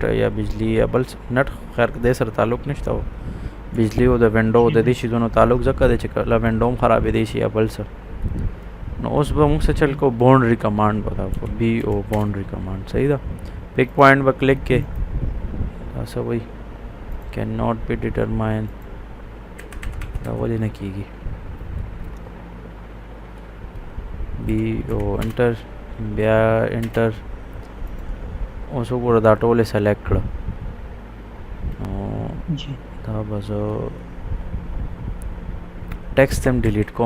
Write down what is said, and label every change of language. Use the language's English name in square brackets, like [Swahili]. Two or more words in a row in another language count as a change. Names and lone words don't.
[Pashto] یا بجلی یا بل نت خیر دې سره تعلق نشته بجلی او د وینډو د دې شیزونو تعلق ځکه دی چې کله وینډو هم خرابېدی شي یا بل څه نو اوس به موږ څه چل کو [English] boundary command [Pashto] به دا کو بی او [English] boundary command [Pashto] صحیح ده [English] pick point [Pashto] به کلیک کې دا څه وایي [English] can not be determine [Pashto] دا ولې نه کېږي [English] B O enter [Pashto] بیا انټر اوس وګوره دا ټول یې سلیکټ کړه دا به زه ټیکسټ هم ډیلیټ کوم